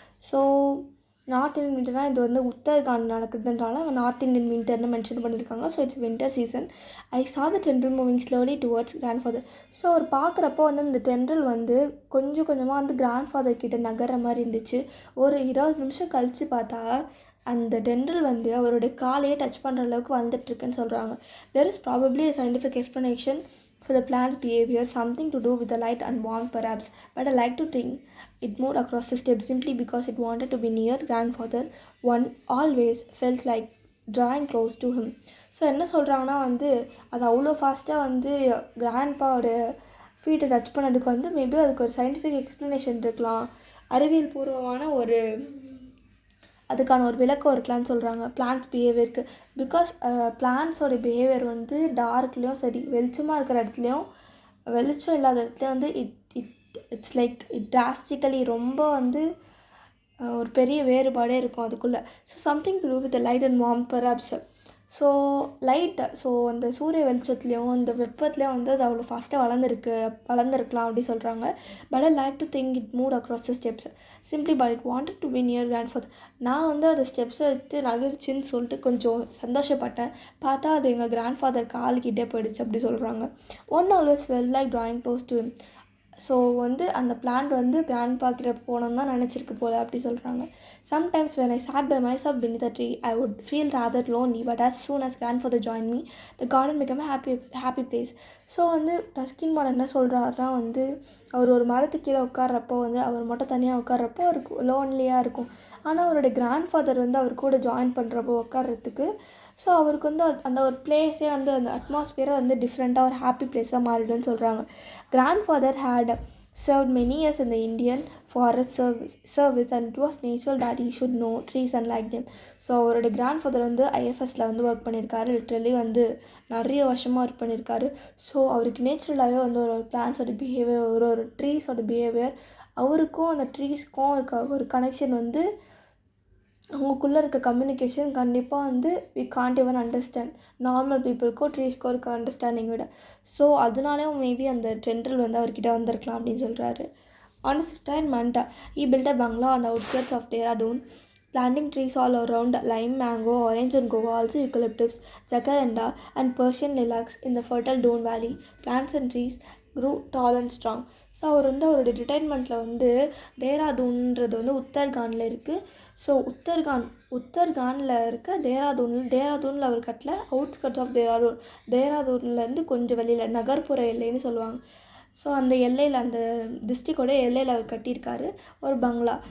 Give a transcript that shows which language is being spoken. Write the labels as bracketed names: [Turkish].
[Tamil] So north Indian வின்டர்னால் இது வந்து உத்தரகாண்ட் நடக்குதுன்றால அவங்க நார்த் இண்டியன் வின்டர்னு மென்ஷன் பண்ணியிருக்காங்க. So it's winter season. ஐ சா த tendril moving slowly towards grandfather. So அவர் பார்க்குறப்போ வந்து இந்த டென்ட்ரல் வந்து கொஞ்சம் கொஞ்சமாக வந்து கிராண்ட்ஃபாதர் கிட்ட நகர்ற மாதிரி இருந்துச்சு. ஒரு 20 நிமிஷம் கழித்து பார்த்தா அந்த டென்ட்ரல் வந்து அவருடைய காலையே டச் பண்ணுற அளவுக்கு வந்துட்டுருக்குன்னு சொல்கிறாங்க. [English] There is probably a scientific explanation for the plant's behavior, something to do with the light and warmth perhaps, but I like to think it moved across the steps simply because it wanted to be near grandfather. One always felt like drawing close to him. [Tamil] So என்ன சொல்கிறாங்கன்னா வந்து அது அவ்வளோ ஃபாஸ்ட்டாக வந்து கிராண்ட்பாவோட ஃபீட்டை touch பண்ணதுக்கு வந்து maybe அதுக்கு ஒரு சயின்டிஃபிக் எக்ஸ்ப்ளனேஷன் இருக்கலாம், அறிவியல் பூர்வமான ஒரு அதுக்கான ஒரு விளக்கம் இருக்கலான்னு சொல்கிறாங்க பிளான்ட்ஸ் பிஹேவியருக்கு. பிகாஸ் பிளான்ட்ஸோட பிஹேவியர் வந்து டார்க்லேயும் சரி, வெளிச்சமாக இருக்கிற இடத்துலையும் வெளிச்சம் இல்லாத இடத்துலையும் வந்து இட்ஸ் லைக் டிராஸ்டிக்கலி ரொம்ப வந்து ஒரு பெரிய வேறுபாடே இருக்கும் அதுக்குள்ளே. So something to do with light and warm perhaps. So light, so அந்த சூரிய வெளிச்சத்துலேயும் அந்த வெப்பத்துலேயும் வந்து அது அவ்வளோ ஃபாஸ்ட்டாக வளர்ந்துருக்கலாம் அப்படி சொல்கிறாங்க. [English] But I like to think it move across the steps simply but it wanted to be near grandfather. [Tamil] நான் வந்து அந்த ஸ்டெப்ஸை எடுத்து நகர்ச்சின்னு சொல்லிட்டு கொஞ்சம் சந்தோஷப்பட்டேன். பார்த்தா அது எங்கள் கிராண்ட்ஃபாதர் கால்கிட்டே போயிடுச்சு அப்படி சொல்கிறாங்க. One always well like drawing close to him. So வந்து அந்த பிளான்ட் வந்து கிராண்ட்பா கிட்ட போகணுன்னு தான் நினச்சிருக்கு போல் அப்படி சொல்கிறாங்க. [English] Sometimes when I sat by myself beneath a tree, I would feel rather lonely, but as soon as grandfather joined me, the garden became a happy place. [Tamil] So வந்து Ruskin bond என்ன சொல்கிறாருன்னா வந்து அவர் ஒரு மரத்துக்கு கீழே உட்கார்றப்போ வந்து அவர் மட்டும் தனியாக உட்கார்றப்போ அவருக்கு லோன்லியாக இருக்கும். ஆனால் அவருடைய கிராண்ட்ஃபாதர் வந்து அவர் கூட ஜாயின் பண்ணுறப்போ உட்கார்றதுக்கு ஸோ அவருக்கு வந்து அந்த ஒரு பிளேஸே வந்து அந்த அட்மாஸ்பியரை வந்து டிஃப்ரெண்ட்டாக ஒரு ஹாப்பி பிளேஸாக மாறிடும்னு சொல்கிறாங்க. [English] Grandfather had served many years in the Indian forest service and it was natural that he should know trees and like them. [Tamil] So அவரோட கிராண்ட்ஃபாதர் வந்து ஐஎஃப்எஸில் வந்து ஒர்க் பண்ணியிருக்காரு. லிட்ரலி வந்து நிறைய வருஷமாக ஒர்க் பண்ணியிருக்காரு. ஸோ அவருக்கு நேச்சுரலாகவே வந்து ஒரு பிளான்ஸோட பிஹேவியர், ஒரு ட்ரீஸோட பிஹேவியர், அவருக்கும் அந்த ட்ரீஸ்க்கும் இருக்க ஒரு கனெக்ஷன் வந்து அவங்களுக்குள்ளே இருக்க கம்யூனிகேஷன் கண்டிப்பாக வந்து we can't even understand. Normal பீப்புளுக்கோ ட்ரீஸ்க்கோ இருக்க அண்டர்ஸ்டாண்டிங் விட. ஸோ அதனாலே மேபி அந்த டென்ட்ரல் வந்து அவர்கிட்ட வந்திருக்கலாம் அப்படின்னு சொல்கிறாரு. [English] On his retirement, he built a bungalow on the outskirts of Dehradun, planting trees all around, lime, mango, orange and guava, also eucalyptus, jacaranda and Persian lilacs in the fertile Doon Valley. Plants and trees grew tall and strong. [Tamil] So அவர் வந்து அவருடைய ரிட்டைர்மெண்ட்டில் வந்து தேராதூன்றது வந்து உத்தரகாண்டில் இருக்குது. So உத்தரகாண்டில் இருக்க தேராதூனில் அவர் கட்டல, outskirts of தேராதூன்லேருந்து கொஞ்சம் வெளியில் நகர்ப்புற எல்லைன்னு சொல்லுவாங்க. ஸோ அந்த எல்லையில், அந்த டிஸ்ட்ரிக்டோட எல்லையில் அவர் கட்டியிருக்காரு ஒரு பங்களா.